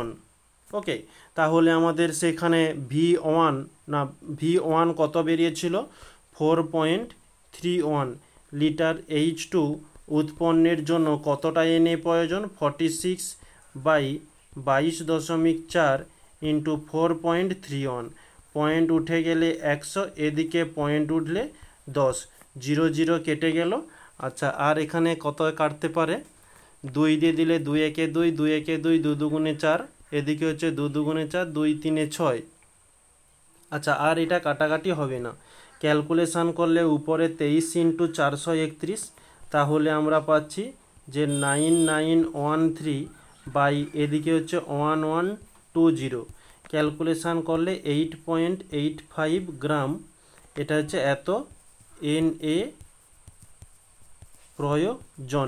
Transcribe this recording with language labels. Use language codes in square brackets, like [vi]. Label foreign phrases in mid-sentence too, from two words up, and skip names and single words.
[bn] ওকে, তাহলে আমাদের সেখানে V1 কত বেরিয়েছিল, 4.31 লিটার H2 উৎপন্নের জন্য কতটা Na প্রয়োজন, 46 বাই 22.4 ইনটু 4.31 পয়েন্ট উঠে গেলে 100 এদিকে পয়েন্ট উঠলে 10 0 0 কেটে গেল। আচ্ছা আর এখানে কত কাটতে পারে 2 দিয়ে দিলে 2 একে 2 2 একে 2 2 দুগুণে 4 এদিকে হচ্ছে 2 দুগুণে 4 2 3 6। আচ্ছা আর এটা কাটাকাটি হবে না ক্যালকুলেশন করলে উপরে 23 ইনটু 431 তাহলে আমরা পাচ্ছি যে 9913 বাই এদিকে হচ্ছে 1120 ক্যালকুলেশন করলে 8.85 গ্রাম এটা হচ্ছে এত Na প্রয়োজন।